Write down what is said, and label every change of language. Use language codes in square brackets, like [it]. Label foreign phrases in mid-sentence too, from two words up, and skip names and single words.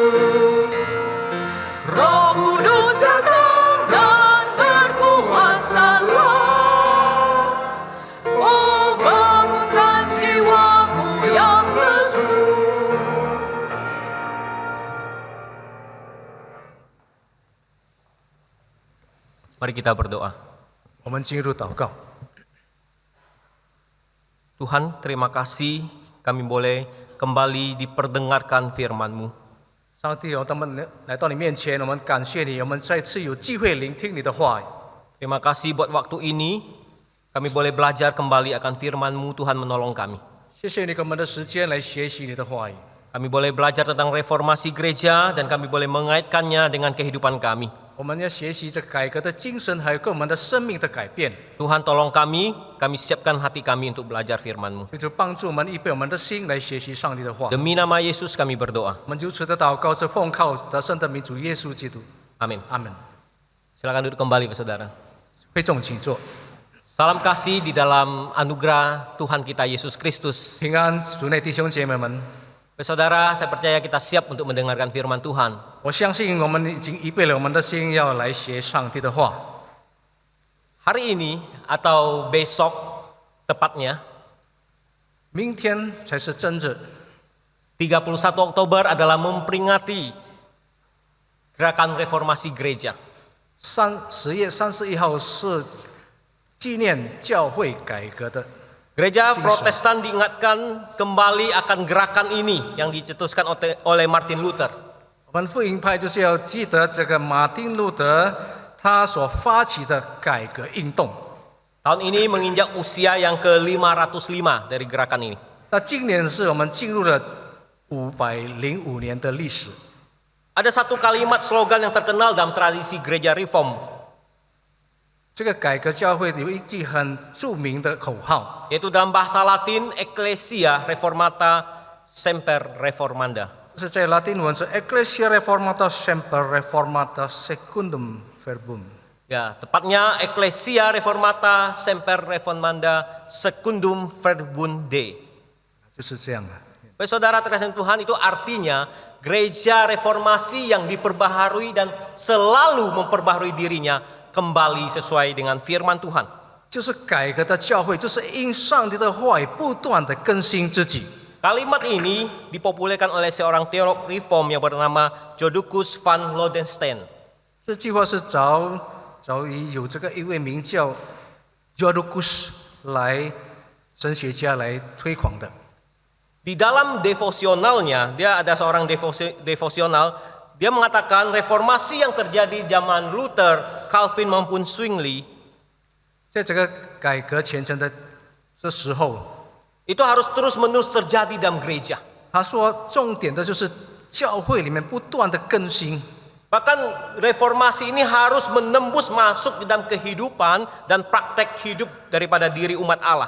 [id] Roh Kudus datang dan berkuasalah. Oh, bangunkan jiwaku yang lesu. Mari kita berdoa. [zh] 我们进入祷告。 [id] Tuhan, terima kasih kami boleh kembali diperdengarkan firman-Mu. [zh] 上帝，我们来到你面前，我们感谢你，我们再次有机会聆听你的话语。 [id] Terima kasih buat waktu ini kami boleh belajar kembali akan firman-Mu. Tuhan menolong kami. [zh] 谢谢你给我们的时间来学习你的话语。 [id] Kami boleh belajar tentang reformasi gereja dan kami boleh mengaitkannya dengan kehidupan kami. [zh] 我们要学习这改革的精神，还有跟我们的生命的改变。 [id] Tuhan tolong kami siapkan hati kami untuk belajar firman-Mu. [zh] 就帮助我们预备我们的心来学习上帝的话。 [id] Demi nama Yesus kami berdoa. [zh] 我们如此的祷告，是奉靠得胜的民主耶稣基督。 [id] Amin. [zh] 阿门。 [id] Silakan duduk kembali, saudara. [zh] 会众请坐。 [id] Salam kasih di dalam anugerah Tuhan kita Yesus Kristus. [zh] 平安，主内弟兄姐妹们， [id] Saudara, saya percaya kita siap untuk mendengarkan firman Tuhan. [zh] 我相信我们已经预备了我们的心，要来学上帝的话。 [id] Hari ini atau besok tepatnya [zh] 明天才是真日。 [id] 31 Oktober adalah memperingati gerakan reformasi gereja. [zh] 10 月31号是纪念教会改革的。 [id] Gereja Protestan diingatkan kembali akan gerakan ini yang dicetuskan oleh Martin Luther. [zh] 我们福音派就是要记得这个马丁路德他所发起的改革运动。 [id] Tahun ini menginjak usia yang ke-505 dari gerakan ini. [zh] 那今年是我们进入了505年的历史。 [id] Ada satu kalimat slogan yang terkenal dalam tradisi gereja reform, [zh] 这个改革教会有一句很著名的口号， [id] yaitu dalam bahasa Latin [la] Ecclesia Reformata Semper Reformanda. [zh] 是在拉丁文是 [la] Ecclesia Reformata Semper Reformata Secundum Verbum。 [id] Ya, tepatnya [la] Ecclesia Reformata Semper Reformanda Secundum Verbunde. [zh] 就是这样的。 [id] Baik saudara terkasih Tuhan, itu artinya gereja reformasi yang diperbaharui dan selalu memperbaharui dirinya kembali sesuai dengan firman Tuhan. [zh] 就是改革的教会，就是因上帝的话语不断的更新自己。 [id] Kalimat ini dipopulerkan oleh seorang teolog reform yang bernama Jodocus van Lodenstein. [zh] 这句话是早已有这个一位名叫 Jodocus 来神学家来推广的。 [id] Di dalam devosionalnya, dia ada seorang devosional, dia mengatakan reformasi yang terjadi zaman Luther, Calvin maupun Zwingli [zh] 在这个改革前程的这时候， [id] itu harus terus-menerus terjadi dalam gereja. [zh] 他说重点的就是教会里面不断的更新。 [id] Bahkan reformasi ini harus menembus masuk di dalam kehidupan dan praktek hidup daripada diri umat Allah.